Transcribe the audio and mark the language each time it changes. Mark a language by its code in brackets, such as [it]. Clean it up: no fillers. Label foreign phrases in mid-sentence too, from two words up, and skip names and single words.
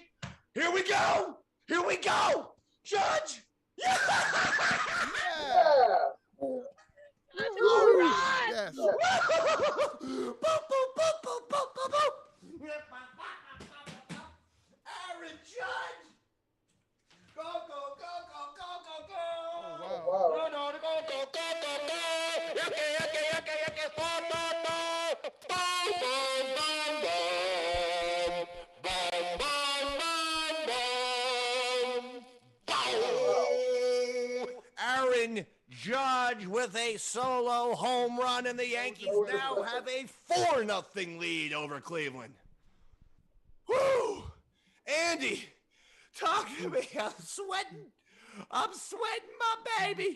[en] Here we go, Judge. Yeah. All right. Yes. Aaron Judge. Go, go, go, go, go, go, go. Oh, wow. Go, go, go, go, go, go. Yucky. Bum, bum, bum. Bum, bum, bum, bum. Bum, bum, bum, bum. Aaron Judge with a solo home run, and the Yankees now have a 4-0 lead over Cleveland. Woo! Andy, talk to me. I'm sweating my baby.